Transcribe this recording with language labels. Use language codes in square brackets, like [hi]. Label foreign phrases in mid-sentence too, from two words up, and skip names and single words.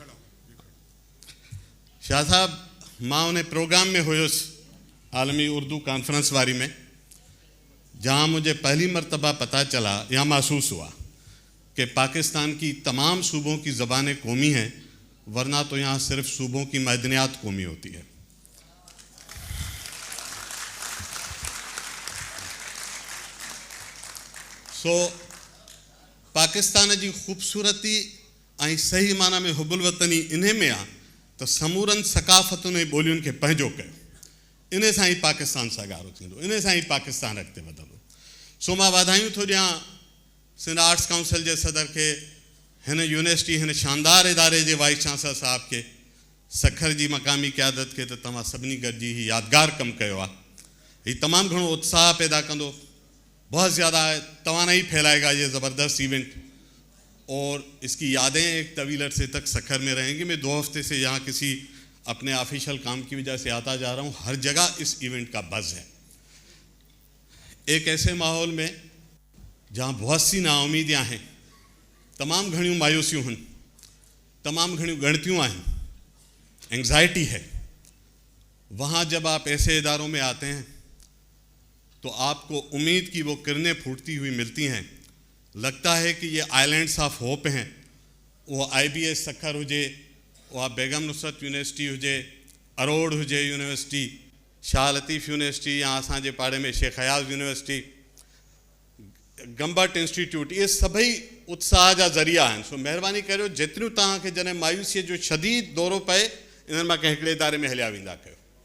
[ur] शाह साहब, [sd] मां उन्हें प्रोग्राम में हुयुस आलमी उर्दू कॉन्फ्रेंस वारी में, [ur] جہاں مجھے پہلی مرتبہ پتا چلا یا محسوس ہوا کہ پاکستان کی تمام صوبوں کی زبانیں قومی ہیں، ورنہ تو یہاں صرف صوبوں کی مدنیات قومی ہوتی ہے. [sd] सो पाकिस्तान की खूबसूरती ऐं सही माना में हुबुल वतनी इन्हें में आ तो समूरन सकाफ़तुनि ऐं ॿोलियुनि खे पंहिंजो कयो, इन सां ई पाकिस्तान सागारो थींदो, इन सां ई पाकिस्तान अॻिते वधंदो। सो मां वाधायूं थो ॾियां सिंध आर्ट्स काउंसिल जे सदर के, हिन यूनिवर्सिटी, हिन शानदार इदारे जे वाइस चांसलर साहब के, सखर जी मक़ामी क़यादत के, त तव्हां सभिनी गॾिजी ही यादगार कमु कयो आहे। हीउ तमामु घणो उत्साह पैदा कंदो, [ur] بہت زیادہ توانائی پھیلائے گا یہ زبردست ایونٹ، اور اس کی یادیں ایک طویل عرصے تک سکھر میں رہیں گی. میں 2 ہفتے سے یہاں کسی اپنے آفیشل کام کی وجہ سے آتا جا رہا ہوں، ہر جگہ اس ایونٹ کا بز ہے. ایک ایسے ماحول میں جہاں بہت سی ناامیدیاں ہیں، تمام [sd] घणियूं मायूसियूं हैं, तमाम घणियूं गणतियूं आहिनि, [ur] اینگزائٹی ہے، وہاں جب آپ ایسے اداروں میں آتے ہیں تو آپ کو امید کی وہ کرنیں پھوٹتی ہوئی ملتی ہیں. لگتا ہے کہ یہ [en] islands of hope [ur] ہیں. [sd] वो IBS सखर हुजे, वो बेगम नुसरत यूनिवर्सिटी हुजे, अरोड़ हुजे यूनिवर्सिटी, शाह लतीफ़ यूनिवर्सिटी, या असांजे पाड़े में शेख हयाज़ यूनिवर्सिटी, गंबट इंस्टीट्यूट, ये सभई उत्साह जा ज़रिया आहिनि। सो महिरबानी करियो, जेतिरियूं तव्हांखे जॾहिं मायूसीअ जो शदीद दौरो पए, इन्हनि मां कंहिं हिकिड़े इदारे में हलिया वेंदा कयो।